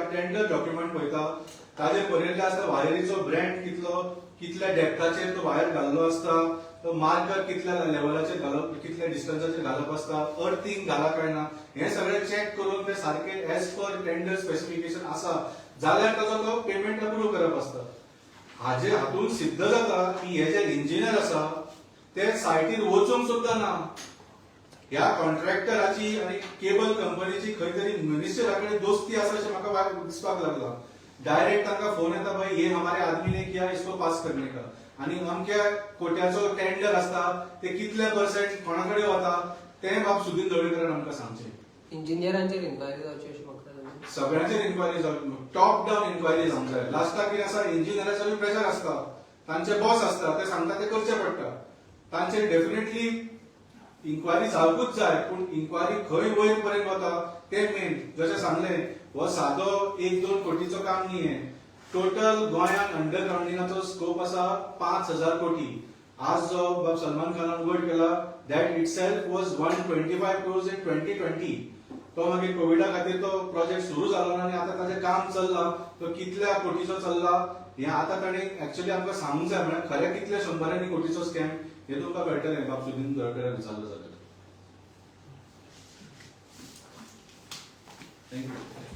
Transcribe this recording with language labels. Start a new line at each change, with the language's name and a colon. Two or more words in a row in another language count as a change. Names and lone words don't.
English: tender document
Konkani: पळयता ताजेर बरयल्लें आसता वायरीचो ब्रँड कितलो कितल्या डेप्थाचेर तो वायर घाल्लो आसता तो मार्कर कितल्या लेवलाचेर घालप कितल्या डिस्टन्साचेर घालप आसता अर्थिंग घाला काय ना हे सगळें चॅक करून ते सारखे
English: as per tender specification
Konkani: आसा जाल्यार ताचो तो पेमेंट अप्रूव्ह करप आसता हाजे हातून सिद्ध जाता की हे जे इंजिनियर आसा ते सायटीर वचूंक सुद्धा ना ह्या कॉन्ट्रॅक्टराची आणि केबल कंपनीची खंय तरी मिनिस्टरा कडेन दोस्ती आसा अशें म्हाका दिसपाक लागला डायरेक्ट तांकां फोन येता
Hindi: भाई ये हमारे आदमी ने किया इसको पास करने का
Konkani: आणि अमक्या कोट्याचो टेंडर आसता ते कितले पर्सेंट कोणा कडेन वता तें बाब सुदीन ढवळीकरान आमकां सांगचें इंजिनियरांचेर इन्क्वायरी जावची अशी म्हाका सगळ्यांचेर इन्क्वायरी जावची
English: top down
Konkani: इन्क्वायरी जावंक जाय लास्टाक कितें आसा इंजिनियराचो प्रेशर आसता तांचे बॉस आसता ते सांगता ते करचें पडटा तांचेर डेफिनेटली इन्क्वायरी जावपूच जाय पूण इन्क्वायरी खंय वयर पर्यंत वता ते मेन जशें सांगलें हो सादो 1-2 कोटीचो काम न्ही हे टोटल गोंयांत अंडरग्राउंडिंगाचो स्कोप आसा 5,000 कोटी आज जो बाब सलमान खानान वोट केला
English: that itself was 125 crores in 2020
Konkani: तो मागीर कोविडा खातीर तो प्रोजेक्ट सुरू जालो ना आनी आतां ताचें काम चल्ला तो कितल्या कोटीचो चल्ला हे आतां ताणें एक्चुअली आमकां सांगूंक जाय म्हळ्यार खरें कितले शंबरांनी कोटीचो स्कॅम हे तुमकां कळटलें बाब सुदीन ढवळीकराक विचारलो जाल्यार थँक्यू